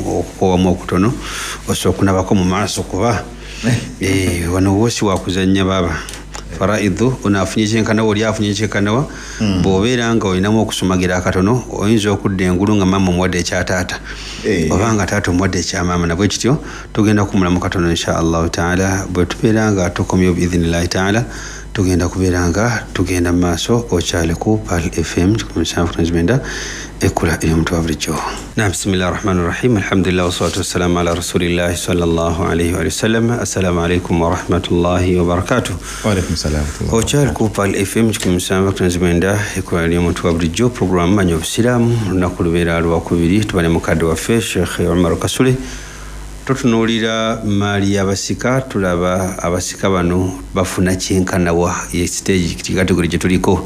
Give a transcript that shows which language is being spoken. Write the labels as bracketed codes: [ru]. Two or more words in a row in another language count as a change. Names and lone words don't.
[lg] okukowamu okutono osobola okunabako mu maaso kuba wano wosi wakuzannya baba faraidu unafunye kyenkanawa oli afunye kyenkanawa bw'obeera nga olinamu okusumagira akatono oyinza okudda engulu nga maama omuwadde ekyataata obanga taata omuwadde ekyamaama nabwe kityo tugenda kumulamu katono [ar] إن شاء الله تعالى [lg] bwe tubeera nga tukomyeyo [ar] بإذن الله تعالى [lg] tugenda kubeeranga tugenda mu maaso okyali ku Pearl FM 97.9 ekula eri omuntu wa bulijjo. [ar] بسم الله الرحمن الرحيم، الحمد لله والصلاة والسلام على رسول الله صلى الله عليه وسلم. السلام عليكم ورحمة الله وبركاته. وعليكم السلام. [lg] Okyali ku Pearl FM 97.9 ekula eri omuntu wa bulijjo, program manyi obusiraamu lunaku lubeera lwakubiri. Tubane mukadde waffe Sheikh Omar Kasule tutunuulira maali y'abasika, tulaba abasika bano bafuna kyenkanawa ye stage kategori gye tuliko.